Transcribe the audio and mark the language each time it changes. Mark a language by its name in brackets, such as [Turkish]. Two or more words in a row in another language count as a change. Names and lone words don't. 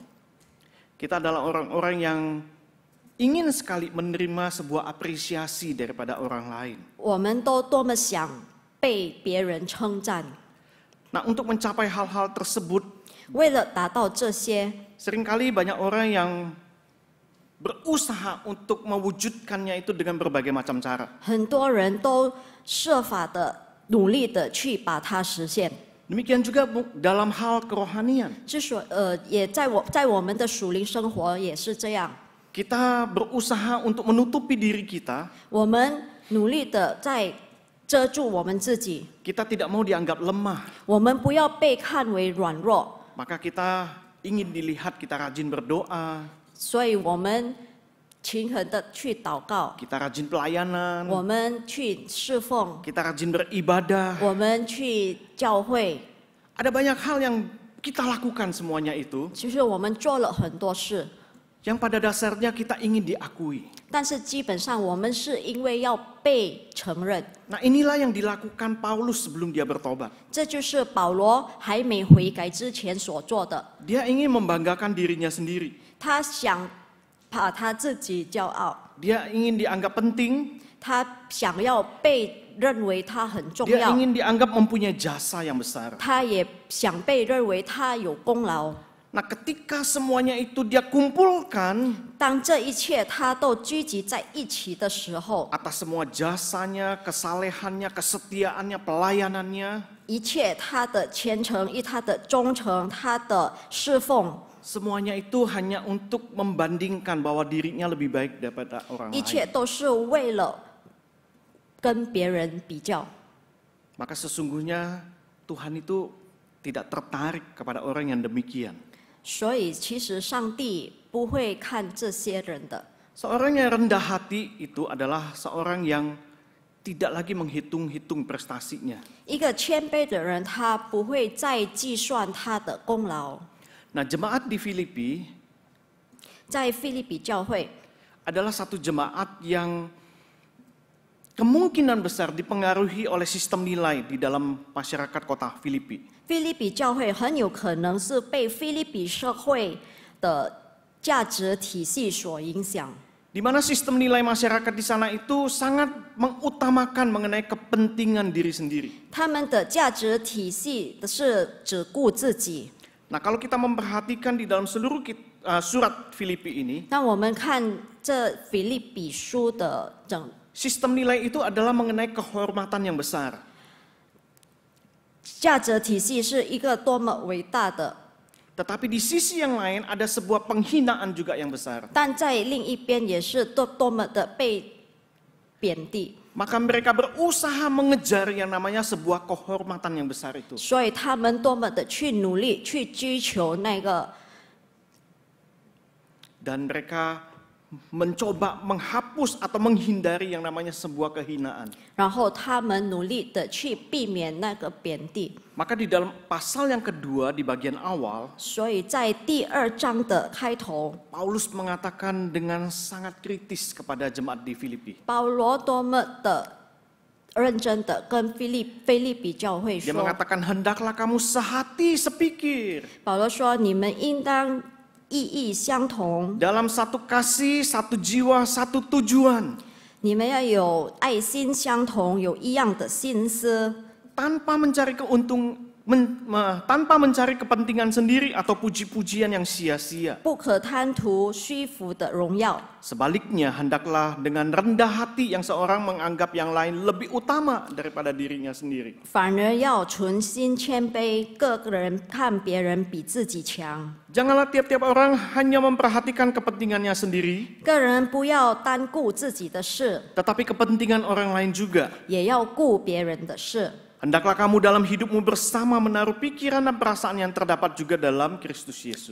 [Indonesian] Kita adalah orang-orang yang ingin sekali menerima sebuah apresiasi daripada orang lain. [Chinese] 我们都多么想被别人称赞。 [Indonesian] Nah, untuk mencapai hal-hal tersebut, [Chinese] 为了达到这些， [Indonesian] seringkali banyak orang yang berusaha untuk mewujudkannya itu dengan berbagai macam cara. [Chinese] 很多人都设法的、努力的去把它实现。 [Indonesian] Demikian juga dalam hal kerohanian. [Chinese] 也在我们的属灵生活也是这样。 [Indonesian] Kita berusaha untuk menutupi diri kita. [Chinese] 我们努力的在遮住我们自己， [Indonesian] Kita tidak mau dianggap lemah. [Chinese] 我们不要被看为软弱， [Indonesian] Maka kita ingin dilihat kita rajin berdoa, [Chinese] 所以我们勤恳的去祷告， [Indonesian] kita rajin pelayanan, [Chinese] 我们去侍奉， [Indonesian] kita rajin beribadah. [Chinese] 我们去教会。 [Indonesian] Ada banyak hal yang kita lakukan semuanya itu, [Chinese] 其实我们做了很多事， [Indonesian] yang pada dasarnya kita ingin diakui. [Chinese] 但是基本上我们是因为要被承认。 [Indonesian] Nah, inilah yang dilakukan Paulus sebelum dia bertobat. [Chinese] 这就是保罗还没悔改之前所做的。 [Indonesian] Dia ingin membanggakan dirinya sendiri. [Chinese] 他想把他自己骄傲， [Indonesian] Dia ingin dianggap penting. [Chinese] 他想要被认为他很重 [Indonesian] Dia [Chinese] 要， [Indonesian] ingin dianggap mempunyai jasa yang besar. [Chinese] 他也想被认为他有功劳。 [Indonesian] Nah, ketika semuanya itu dia kumpulkan [Chinese] 当这一切他都聚集在一起的时候， [Indonesian] atas semua jasanya, kesalehannya, kesetiaannya, pelayanannya, [Chinese] 一切他的虔诚、他的忠诚、他的侍奉， [Indonesian] semuanya itu hanya untuk membandingkan bahwa dirinya lebih baik daripada orang [Chinese] 一切 [Indonesian] lain. [Chinese] 都是为了跟别人比较。 [Indonesian] Maka sesungguhnya Tuhan itu tidak tertarik kepada orang yang demikian. [Chinese] 所以其实上帝不会看这些人的。 [Indonesian] Seorang yang rendah hati itu adalah seorang yang tidak lagi menghitung-hitung prestasinya. [Chinese] 一个谦卑的人，他不会再计算他的功劳。 [Indonesian] Nah, jemaat di Filipi [Chinese] 在腓立比教会， [Indonesian] adalah satu jemaat yang kemungkinan besar dipengaruhi oleh sistem nilai di dalam masyarakat kota Filipi. [Chinese] 腓立比教会很有可能是被腓立比社会的价值体系所影响。 [Indonesian] Di mana sistem nilai masyarakat di sana itu sangat mengutamakan mengenai kepentingan diri sendiri. [Chinese] 他们的价值体系是只顾自己。 [Indonesian] Nah, kalau kita memperhatikan di dalam seluruh surat Filipi ini, [Chinese] 那我们看这腓立比书的 [Indonesian] sistem nilai itu adalah mengenai kehormatan yang besar. [Chinese] 价值体系是一个多么伟大的， [Indonesian] Tetapi di sisi yang lain ada sebuah penghinaan juga yang besar. [Chinese] 但在另一边也是多么的被贬低。 [Indonesian] Maka mereka berusaha mengejar yang namanya sebuah kehormatan yang besar itu. [Chinese] 所以他们多么的去努力去追求那个， [Indonesian] Dan mereka mencoba menghapus atau menghindari yang namanya sebuah kehinaan. [Chinese] 然后他们努力的去避免那个贬低。 [Indonesian] Maka di dalam pasal yang kedua di bagian awal, [Chinese] 所以在第2章的开头， [Indonesian] Paulus mengatakan dengan sangat kritis kepada jemaat di Filipi. [Chinese] 保罗多么的认真的跟腓立比教会 [Indonesian] Dia [Chinese] 说， [Indonesian] mengatakan hendaklah kamu sehati sepikir [Chinese] 保罗说你们应当意义相同， [Indonesian] dalam satu kasih, satu jiwa, satu tujuan, [Chinese] 你们要有爱心相同，有一样的心思， [Indonesian] tanpa mencari tanpa mencari kepentingan sendiri atau puji-pujian yang sia-sia. [Chinese] 不可贪图虚浮的荣耀。 [Indonesian] Sebaliknya, hendaklah dengan rendah hati yang seorang menganggap yang lain lebih utama daripada dirinya sendiri. [Chinese] 反而要存心谦卑，各个人看别人比自己强。 [Indonesian] Janganlah tiap-tiap orang hanya memperhatikan kepentingannya sendiri, [Chinese] 个人不要单顾自己的事， [Indonesian] tetapi kepentingan orang lain juga. [Chinese] 也要顾别人的事。 [Indonesian] Hendaklah kamu dalam hidupmu bersama menaruh pikiran dan perasaan yang terdapat juga dalam Kristus Yesus.